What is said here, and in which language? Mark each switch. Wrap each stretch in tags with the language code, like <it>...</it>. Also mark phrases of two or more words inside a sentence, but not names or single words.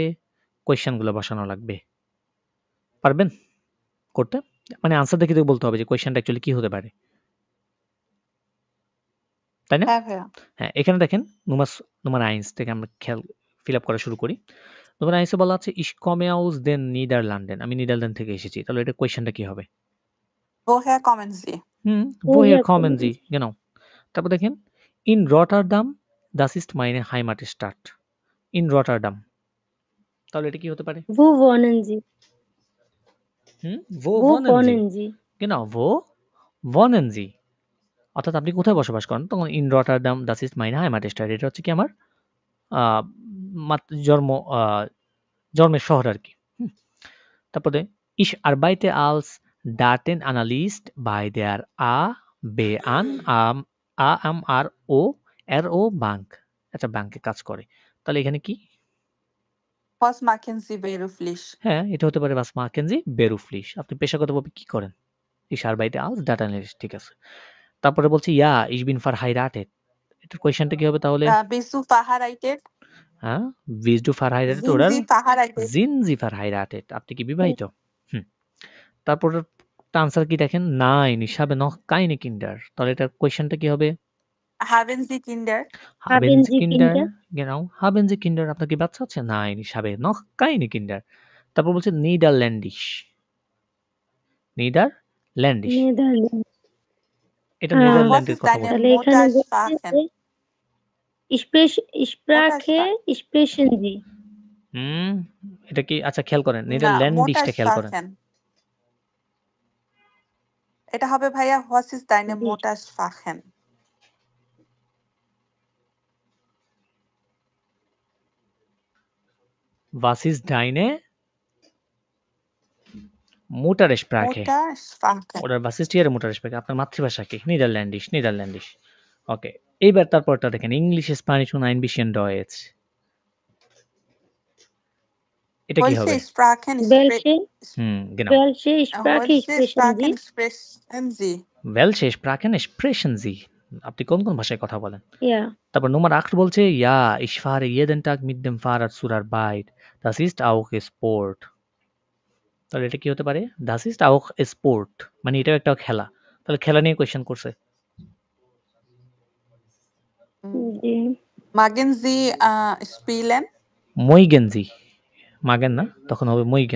<bn>কোয়েশ্চেনগুলো বসানো লাগবে। পারবেন করতে? মানে আনসার দেখে বলতে হবে যে কোয়েশ্চেনটা অ্যাকচুয়ালি কি হতে পারে, তাই না? হ্যাঁ ভাইয়া। হ্যাঁ, এখানে দেখেন Nummer 1 থেকে আমরা ফিল আপ করা শুরু করি। Nummer 1 এ বলা আছে</bn> <de>Ich komme aus den Niederlanden,</de> <bn>আমি নিদারল্যান্ড থেকে এসেছি। তাহলে এটা কোয়েশ্চেনটা কি হবে?</bn> <de>Woher kommen Sie? Woher kommen Sie? genau।</de> <bn>তারপর দেখেন</bn> <de>In Rotterdam, das ist meine Heimatstadt। In Rotterdam,</de> <bn>তাহলে এটা কি হতে পারে?</bn> <de>Wo wohnen Sie? Wo Wo wohnen Sie? wohnen Sie? genau, wo wohnen Sie,</de> <bn>অর্থাৎ আপনি কোথায় বসবাস করেন, তখন</bn> <de>In Rotterdam, das ist meine Heimatstadt,</de> <bn>এটা হচ্ছে কি আমার জন্মের শহর আর কি।</bn> <de>তারপরে Ich arbeite als Datenanalyst bei der AMRO Bank।</de> <bn>আচ্ছা, ব্যাংকে কাজ করে, তাহলে এখানে কি</bn> <de>Was machen Sie beruflich?</de> <bn>হ্যাঁ, এটা হতে পারে</bn> <de>was machen Sie beruflich।</de> <bn>আপনি পেশাগতভাবে কি করেন?</bn> <de>Ich arbeite als</de> <en>Data Analyst,</en> <bn>ঠিক আছে। তারপরে বলছি</bn> <de>ja, ich bin verheiratet।</de> <bn>এটার কোয়েশ্চেনটা কি হবে তাহলে?</bn> <de>Bist du verheiratet? হ্যাঁ, bist du verheiratet Sind oder Sie verheiratet? sind Sie verheiratet?</de> <bn>আপনি কি বিবাহিত? হুম। তারপর আনসার কি দেখেন?</bn> <de>Nein, ich habe noch keine Kinder।</de> <bn>তাহলে এটার কোয়েশ্চেনটা কি হবে?</bn> <de>Haben Sie Kinder? Haben Haben Sie Sie Kinder? Kinder? Genau, haben Sie Kinder?</de> <bn>আপনার কি বাচ্চা আছে?</bn> <de>Nein, ich habe noch keine Kinder।</de> <bn>তারপর বলছে Niederländisch। Niederländisch। নেদারল্যান্ড। এটা</bn> <de>Was</de> <bn>নেদারল্যান্ডের</bn> <de>ist</de> <bn>কথা</bn> <de>deine</de> <bn>বলছে। তাহলে এখানে বলছে</bn> <de>Muttersprache? যে Sprache sprechen Sie?</de> <bn>হুম, এটা কি আচ্ছা খেয়াল করেন না, নেদারল্যান্ডিশটা খেয়াল করেন।</bn> <de>Muttersprachen।</de> <bn>এটা হবে ভাইয়া</bn> <de>was ist deine</de> <bn>জি।</bn> <de>Muttersprache? Was ist deine Muttersprache? Muttersprache। Oder was ist Ihre Muttersprache?</de> <bn>আপনার মাতৃভাষা কি? Niederländisch। ওকে। এইবার তারপরটা দেখেন ইংলিশ, স্প্যানিশ</bn> <de>und ein bisschen Deutsch।</de> <bn>এটা কি হবে?</bn> <de>Welche Sprachen Welche genau। welche Sprache sprechen Sie? sprechen Sie? Welche Sprachen sprechen Sie?</de> <bn>আপনি কোন ভাষায় কথা বলেন?</bn> <de>Ja,</de> <bn>তারপর Nummer 8 বলছে</bn> <de>ja, ich fahre jeden Tag mit dem Fahrrad zur Arbeit. Das ist auch Sport।</de> <bn>তাহলে এটা কি হতে পারে?</bn> <de>Das ist auch Sport।</de> <bn>মানে এটাও একটা খেলা। তাহলে খেলা নিয়ে কোয়েশ্চেন করছে। জি।</bn> <de>Mögen Sie spielen? Mögen Sie।</de> <bn>মাগেন না, তখন হবে mögen।</bn>